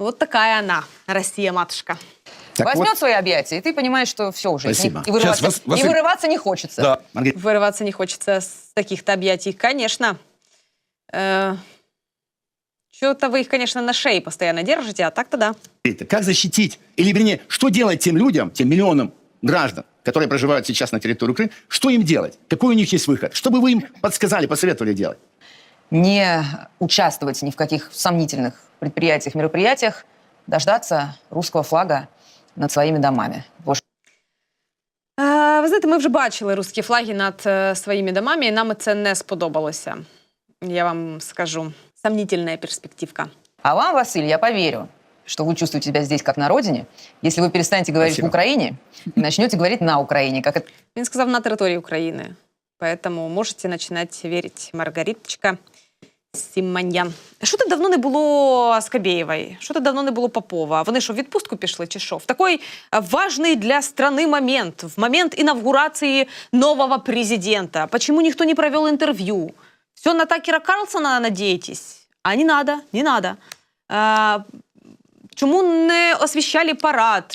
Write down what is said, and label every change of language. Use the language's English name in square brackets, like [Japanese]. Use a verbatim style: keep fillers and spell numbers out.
[Russian] Вот така вона, Росія-матушка. Так возьмет вот свои объятия, и ты понимаешь, что все уже. Спасибо. И вырываться, вас, вас... и вырываться не хочется. Да. Вырываться не хочется с таких-то объятий, конечно. Э, что-то вы их, конечно, на шее постоянно держите, а так-то да. Как защитить, или вернее, что делать тем людям, тем миллионам граждан, которые проживают сейчас на территории Украины, что им делать? Какой у них есть выход? Что бы вы им подсказали, посоветовали делать? Не участвовать ни в каких сомнительных предприятиях, мероприятиях, дождаться русского флага над своїми домами. Боже. [Ukrainian] А, ви знаєте, ми вже бачили русські флаги над е, своїми домами, і нам це не сподобалося. [Russian] Я вам скажу. Сомнительна перспективка. А вам, Василь, я поверю, что вы чувствуете себя здесь как на родине, если вы перестанете говорить Спасибо. в Украине и начнете говорить на Украине. Как... [Ukrainian] Він сказав на території України. [Russian] Поэтому можете начинать верить, Маргариточка Симоньян. [Ukrainian] Що то давно не було Скабєєвої? Що то давно не було Попова? Вони що, в відпустку пішли чи що? В такий важний для країни момент, в момент інавгурації нового президента. Почему ніхто не провел інтерв'ю? Все на Такера Карлсона надієтесь? [Russian] А не надо, не надо. [Ukrainian] А, чому не освіщали парад?